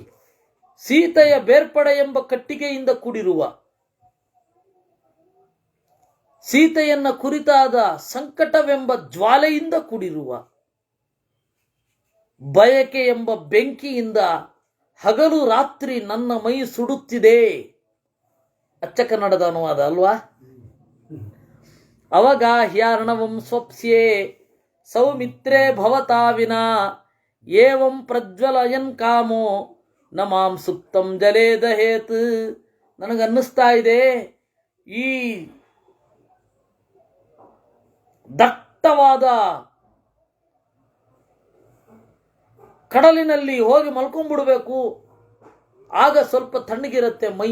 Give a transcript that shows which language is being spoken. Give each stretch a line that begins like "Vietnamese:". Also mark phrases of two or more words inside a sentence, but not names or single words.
Kannada: ಸೀತೆಯ ಬೇರ್ಪಡೆ ಎಂಬ ಕಟ್ಟಿಗೆಯಿಂದ ಕೂಡಿರುವ, ಸೀತೆಯನ್ನ ಕುರಿತಾದ ಸಂಕಟವೆಂಬ ಜ್ವಾಲೆಯಿಂದ ಕೂಡಿರುವ, ಬಯಕೆ ಎಂಬ ಬೆಂಕಿಯಿಂದ ಹಗಲು ರಾತ್ರಿ ನನ್ನ ಮೈ ಸುಡುತ್ತಿದೆ. ಅಚ್ಚ ಕನ್ನಡದ ಅನುವಾದ ಅಲ್ವಾ?
Sanskrit: ಅವಗಾಹ್ಯಾರ್ಣವಂ ಸ್ವಪ್ಸ್ಯೆ ಸೌಮಿತ್ರೇ ಭವತಾವಿನ ಏವಂ ಪ್ರಜ್ವಲಯನ್ ಕಾಮೋ ನ ಮಾಂ ಸುಪ್ತಂ ಜಲೇ ದಹೇತ್.
Kannada: ನನಗನ್ನಿಸ್ತಾ ಇದೆ ಈ ದಟ್ಟವಾದ ಕಡಲಿನಲ್ಲಿ ಹೋಗಿ ಮಲ್ಕೊಂಡ್ಬಿಡ್ಬೇಕು, ಆಗ ಸ್ವಲ್ಪ ತಣ್ಣಗಿರುತ್ತೆ ಮೈ.